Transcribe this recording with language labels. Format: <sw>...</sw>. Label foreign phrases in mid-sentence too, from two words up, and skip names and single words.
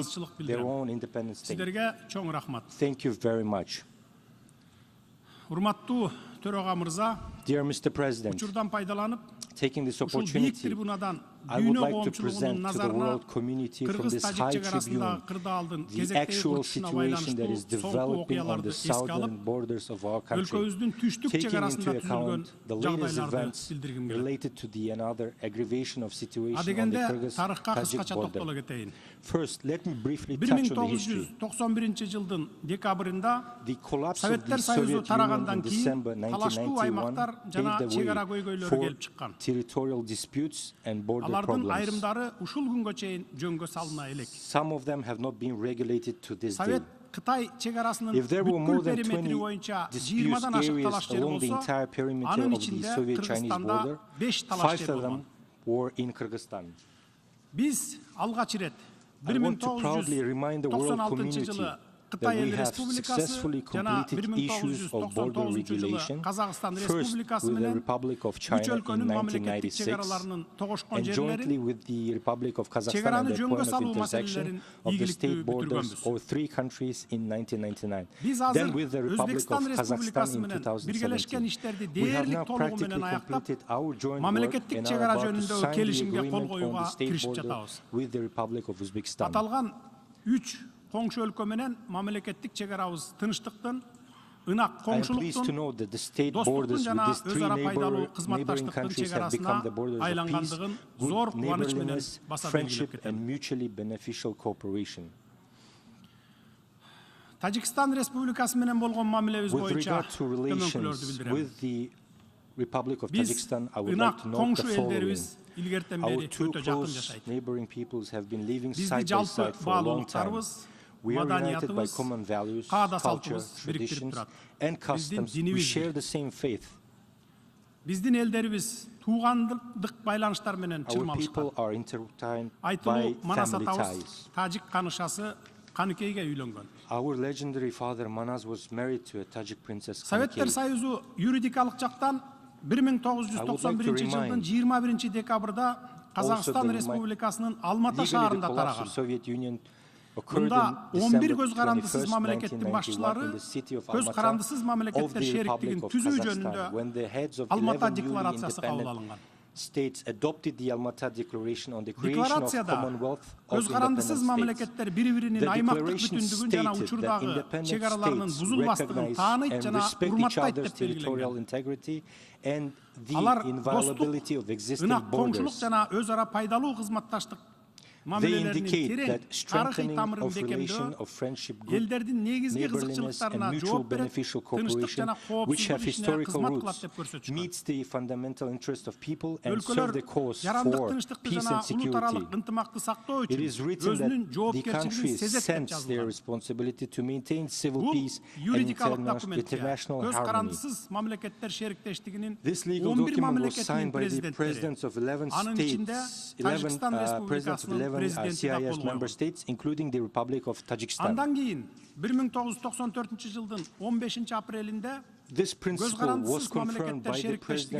<en>their own independent state.</en> <ky>Sizlerге чоң рахмат.</ky> <en>Thank you very much.</en> <ky>Урматтуу төраға мырза,</ky> <en>Dear Mr. President,</en> <ky>учурдан пайдаланып,</ky> <en>taking this</en> <ky>ушул биик</ky> <en>opportunity</en> <ky>трибунадан</ky> <en>I would like to present to the world community from this high tribune the actual situation that is developing on the southern borders of our country, taking into account the latest events related to the another aggravation of situation on the Kyrgyz-Tajik border. First, let me briefly touch on the history.</en> <ky>1991 жылдын декабрында</ky> <en>The collapse of</en> <ky>Советтер</ky> <en>the</en> <ky>Союзу</ky> <en>Soviet Union in</en> <ky>тарагандан кейін</ky> <en>December</en> <ky>талаштуу</ky> <en>1991</en> <ky>аймактар жана</ky> <en>paved the</en> <ky>чегара</ky> <en>way</en> <ky>көйгөйлөрү</ky> <en>for</en> <ky>келип чыккан.</ky> <en>territorial disputes and border</en> <ky>Алардын</ky> <en>problems.</en> <ky>айрымдары ушул күнгө чейин жөнгө салына элек.</ky> <en>Some of them have not been regulated to this day.</en> <ky>Совет Кытай чегарасынын</ky> <en>If there were more</en> <ky>бүткүл</ky> <en>than</en> <ky>периметри</ky> <en>20</en> <ky>боюнча</ky> <en>dispute</en> <ky>20дан ашык</ky> <en>areas</en> <ky>талаш жери</ky> <en>along the</en> <ky>болсо,</ky> <en>entire perimeter</en> <ky>анын</ky> <en>of the</en> <ky>ичинде</ky> <en>Soviet-Chinese</en> <ky>Кыргызстанда</ky> <en>border,</en> <ky>5 талаш</ky> <en>5</en> <ky>жери</ky> <en>of them</en> <ky>болгон.</ky> <en>were in Kyrgyzstan.</en> <ky>Биз алгач ирет</ky> <en>I want to proudly remind the world</en> <ky>1996</ky> <en>community</en> <ky>жылы</ky> <en>that</en> <ky>Кытай</ky> <en>we</en> <ky>Эл</ky> <en>have</en> <ky>Республикасы</ky> <en>successfully</en> <ky>жана</ky> <en>completed issues of border</en> <ky>1999 жылы</ky> <en>regulation,</en> <ky>Казакстан</ky> <en>first</en> <ky>Республикасы</ky> <en>with the</en> <ky>менен</ky> <en>Republic of</en> <ky>үч</ky> <en>China in</en> <ky>өлкөнүн мамлекеттик</ky> <en>1996</en> <ky>чегараларынын тогошкон</ky> <en>and jointly</en> <ky>жерлерин</ky> <en>with the Republic of Kazakhstan at</en> <ky>чегараны</ky> <en>the</en> <ky>жөнгө</ky> <en>point of</en> <ky>салуу</ky> <en>intersection</en> <ky>маселелерин</ky> <en>of the</en> <ky>ийгиликтүү</ky> <en>state borders</en> <ky>бүтүргөнбүз.</ky> <en>of 3 countries in 1999.</en> <ky>Биз</ky> <en>Then</en> <ky>азыр</ky> <en>with the Republic of</en> <ky>Өзбекстан</ky> <en>Kazakhstan</en> <ky>Республикасы</ky> <en>in</en> <ky>менен биргелешкен</ky> <en>2017.</en> <ky>иштерди</ky> <en>We have</en> <ky>дээрлик</ky> <en>now</en> <ky>толугу</ky> <en>practically</en> <ky>менен аяктап,</ky> <en>completed our joint work</en> <ky>мамлекеттик</ky> <en>and are</en> <ky>чегара</ky> <en>about to</en> <ky>жөнүндөгү</ky> <en>sign the</en> <ky>келишимге кол</ky> <en>agreement on</en> <ky>коюуга</ky> <en>the state</en> <ky>киришип</ky> <en>border</en> <ky>жатабыз.</ky> <en>with the Republic of Uzbekistan.</en> <ky>Аталган 3 коңшу өлкө менен мамлекеттик чегарабыз тынчтыктын, ынак</ky> <en>I am pleased to</en> <ky>коңшулуктун,</ky> <en>know that the state</en> <ky>достуктун</ky> <en>borders</en> <ky>жана</ky> <en>with these 3</en> <ky>өз ара пайдалуу</ky> <en>neighboring</en> <ky>кызматташтыктын</ky> <en>countries have</en> <ky>чегарасына</ky> <en>become the borders of peace,</en> <ky>айлангандыгын зор</ky> <en>good</en> <ky>кубаныч менен</ky> <en>neighborliness,</en> <ky>баса</ky> <en>friendship,</en> <ky>белгилеп</ky> <en>and</en> <ky>кетем.</ky> <en>mutually beneficial cooperation.</en> <ky>Тажикстан Республикасы менен болгон мамилебиз</ky> <en>With</en> <ky>боюнча</ky> <en>regard to</en> <ky>төмөнкүлөрдү</ky> <en>relations</en> <ky>билдирем.</ky> <en>with the Republic of</en> <ky>Биз</ky> <en>Tajikistan, I would</en> <ky>ынак</ky> <en>like to note the</en> <ky>коңшу</ky> <en>following.</en> <ky>элдерибиз илгертен</ky> <en>Our</en> <ky>бери</ky> <en>two</en> <ky>өтө жакын</ky> <en>close</en> <ky>жашайт.</ky> <en>neighboring peoples have been living</en> <ky>Бизди</ky> <en>side by</en> <ky>жалпы</ky> <en>side for a long time.</en> <ky>баалуулуктарыбыз,</ky> <en>We are united by</en> <ky>маданиятыбыз,</ky> <en>common values,</en> <ky>каада</ky> <en>culture,</en> <ky>салтыбыз бириктирип</ky> <en>traditions,</en> <ky>турат.</ky> <en>and</en> <ky>Биздин</ky> <en>customs. We</en> <ky>динибиз</ky> <en>share</en> <ky>бир.</ky> <en>the same faith.</en> <ky>Биздин элдерибиз туугандык байланыштар менен</ky> <en>Our</en> <ky>чырмалышкан.</ky> <en>people are intertwined by</en> <ky>Айтылуу Манас</ky> <en>family</en> <ky>атабыз</ky> <en>ties.</en> <ky>тажик канышасы Каныкейге үйлөнгөн.</ky> <en>Our legendary father Manas was married to a Tajik princess</en> <ky>Советтер</ky> <en>Kankei.</en> <ky>Союзу юридикалык жактан 1991 жылдын 21 декабрда Казакстан Республикасынын Алматы шаарында тараган. Мында 11 көз карандысыз мамлекеттин башчылары көз карандысыз мамлекеттер шериктигин түзүү жөнүндө Алмата декларациясы кабыл алынган.</ky> <en>States adopted the Almaty Declaration on the creation of</en> <ky>Декларацияда</ky> <en>Commonwealth of</en> <ky>көз карандысыз</ky> <en>Independent States.</en> <ky>мамлекеттер бири-биринин аймактык бүтүндүгүн жана учурдагы чегараларынын бузулбастыгын тааныйт жана урматтайт деп белгиленген. Алар достук, ынак коңшулук жана өз ара пайдалуу кызматташтык мамилелеринин терең тарыхый тамырын бекемдөө, элдердин негизги кызыкчылыктарына жооп берет, тынчтык жана коопсуздук ишине кызмат кылат деп көрсөтүшкөн.</ky> <en>Meets the fundamental interest of people and serve the</en> <ky>Өлкөлөр</ky> <en>cause</en> <ky>жарандык</ky> <en>for</en> <ky>тынчтыкты</ky> <en>peace</en> <ky>жана</ky> <en>and security.</en> <ky>улутаралык ынтымакты сактоо</ky> <en>It is</en> <ky>үчүн</ky> <en>written</en> <ky>өзүнүн</ky> <en>that the</en> <ky>жоопкерчилигин</ky> <en>countries</en> <ky>сезет деп</ky> <en>sense their</en> <ky>жазылган.</ky> <en>responsibility to maintain civil</en> <ky>Бул</ky> <en>peace and</en> <ky>юридикалык документке</ky> <en>international</en> <ky>көз</ky> <en>harmony.</en> <ky>карандысыз мамлекеттер шериктештигинин</ky> <en>This legal</en> <ky>11</ky> <en>document was</en> <ky>мамлекеттин</ky> <en>signed by the</en> <ky>президенттери,</ky> <en>presidents of 11</en> <ky>анын ичинде</ky> <en>states, 11</en> <ky>Тажикстан</ky> <en>presidents of</en> <ky>Республикасынын</ky> <en>11</en> <ky>президенти да</ky> <en>CIS</en> <ky>кол</ky> <en>member</en> <ky>койгон.</ky> <en>states, including the Republic of Tajikistan.</en> <ky>Андан кийин 1994 жылдын 15 апрелинде</ky> <en>This</en> <ky>көз</ky> <en>principle was</en> <ky>карандысыз</ky> <en>confirmed</en> <ky>мамлекеттер</ky> <en>by the</en> <ky>шериктештигине</ky>